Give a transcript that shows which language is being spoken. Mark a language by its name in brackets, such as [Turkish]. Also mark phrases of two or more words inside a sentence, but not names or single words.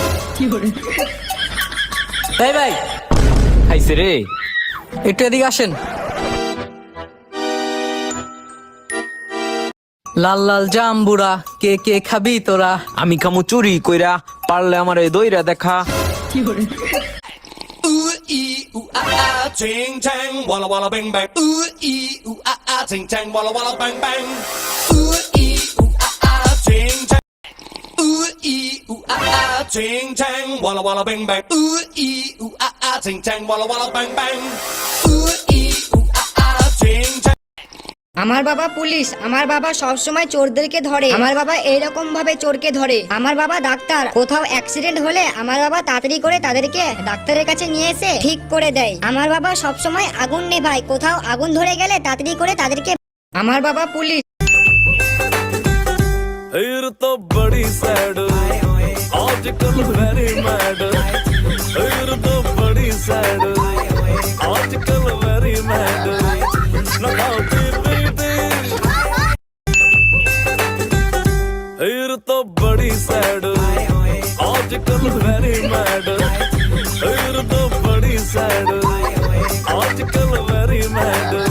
[Bangla] এই ভাই খাইছে রে। একটু এদিকে আসেন। লাল লাল জাম্বুরা কে কে খাবি তোরা? আমি খামু চুরি কইরা, পারলে আমার এই দইরা দেখা। [English] Ching chang, walla walla bang bang. Ooh ee ooh ah ah, ching chang, walla walla bang bang. Ooh ee ooh ah ah, ching chang. Ooh ee ooh ah ah, ching chang, walla walla bang bang. Ooh ee ooh ah ah, ching chang, walla walla bang bang. Ooh ee ooh ah ah, ching chang. [Bangla] আমার বাবা পুলিশ, আমার বাবা সব সময় চোরদেরকে ধরে, আমার বাবা এইরকম ভাবে চোরকে ধরে। আমার বাবা ডাক্তার, কোথাও অ্যাক্সিডেন্ট হলে আমার বাবা তাড়াতাড়ি করে তাদেরকে ডাক্তারের কাছে নিয়ে এসে ঠিক করে দেয়। আমার বাবা সব সময় আগুন নেভায়, কোথাও আগুন ধরে গেলে তাড়াতাড়ি করে তাদেরকে। আমার বাবা পুলিশ। [Hindi] फिर तो बड़ी सैड आजकल [English] very mad [Hindi] फिर तो बड़ी सैड आजकल [English] very mad [Hindi] फिर तो बड़ी सैड आजकल [English] very mad [Hindi] फिर तो बड़ी सैड आजकल [English] very mad